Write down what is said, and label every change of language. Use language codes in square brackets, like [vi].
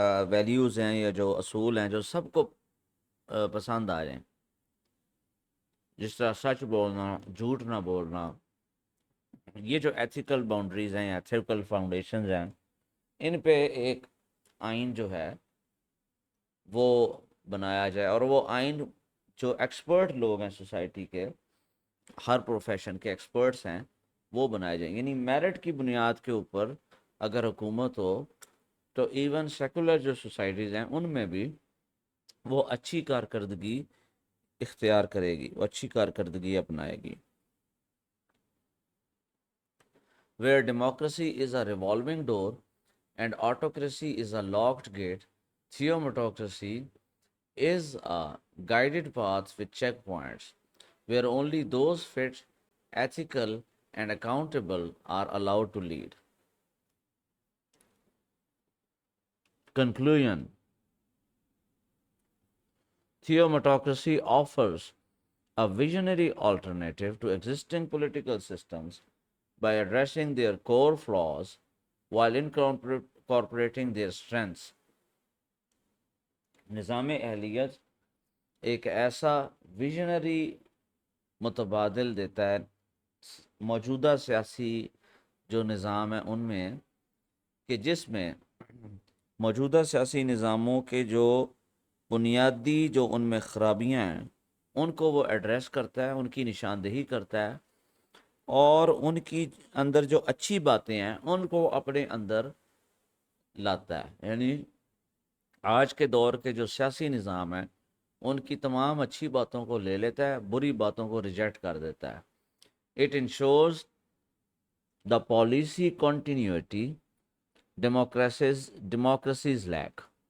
[ur] Values ہیں یا جو اصول ہیں جو سب کو پسند آ جائیں، جس طرح سچ بولنا، جھوٹ نہ بولنا، یہ جو ایتھیکل باؤنڈریز ہیں یا ایتھیکل فاؤنڈیشنز ہیں، ان پہ ایک آئین جو ہے وہ بنایا جائے، اور وہ آئین جو ایکسپرٹ لوگ ہیں سوسائٹی کے، ہر پروفیشن کے ایکسپرٹس ہیں، وہ بنائے جائیں. یعنی میرٹ کی بنیاد کے اوپر اگر حکومت ہو تو ایون سیکولر جو سوسائٹیز ہیں ان میں بھی وہ اچھی کارکردگی اختیار کرے گی، وہ اچھی کارکردگی اپنائے گی. [en] Where democracy is a revolving door and autocracy is a locked gate, theocracy is a guided path with checkpoints, where only those fit, ethical, and accountable are allowed to lead. Conclusion. Theocracy offers a visionary alternative to existing political systems by addressing their core flaws while incorporating their strengths. [ur] نظام اہلیت ایک ایسا visionary متبادل دیتا ہے موجودہ سیاسی جو نظام ہے ان میں، کہ جس میں موجودہ سیاسی نظاموں کے جو بنیادی جو ان میں خرابیاں ہیں ان کو وہ ایڈریس کرتا ہے، ان کی نشاندہی کرتا ہے، اور ان کی اندر جو اچھی باتیں ہیں ان کو اپنے اندر لاتا ہے. یعنی آج کے دور کے جو سیاسی نظام ہیں ان کی تمام اچھی باتوں کو لے لیتا ہے، بری باتوں کو ریجیکٹ کر دیتا ہے. [en] It ensures the policy continuity democracies lack.